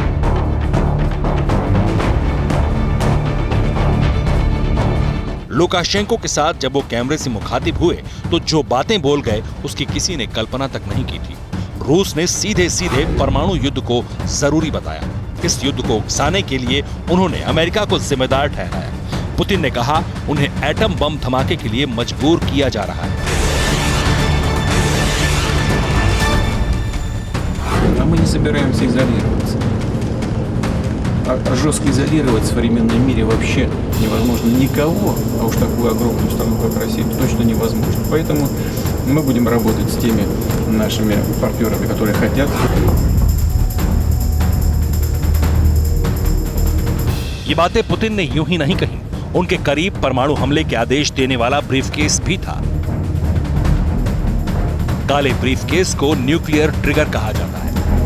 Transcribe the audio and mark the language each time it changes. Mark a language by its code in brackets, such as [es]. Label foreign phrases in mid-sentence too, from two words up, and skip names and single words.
[hi] लुकाशेंको के साथ जब वो कैमरे से मुखातिब हुए तो जो बातें बोल गए उसकी किसी ने कल्पना तक नहीं की थी। रूस ने सीधे सीधे परमाणु युद्ध को जरूरी बताया। इस युद्ध को उकसाने के लिए उन्होंने अमेरिका को जिम्मेदार ठहराया। पुतिन ने कहा उन्हें एटम बम धमाके के लिए मजबूर किया जा रहा है। [ru] Мы не собираемся изолироваться. А жестко изолировать в современном мире вообще невозможно никого, а уж такую огромную страну, как Россия, точно невозможно. Поэтому мы будем работать с теми нашими партнерами, которые хотят. [hi] ये बातें पुतिन ने यूं ही नहीं कही। उनके करीब परमाणु हमले के आदेश देने वाला ब्रीफकेस भी था। काले ब्रीफकेस को [en] nuclear trigger [hi] कहा जाता है।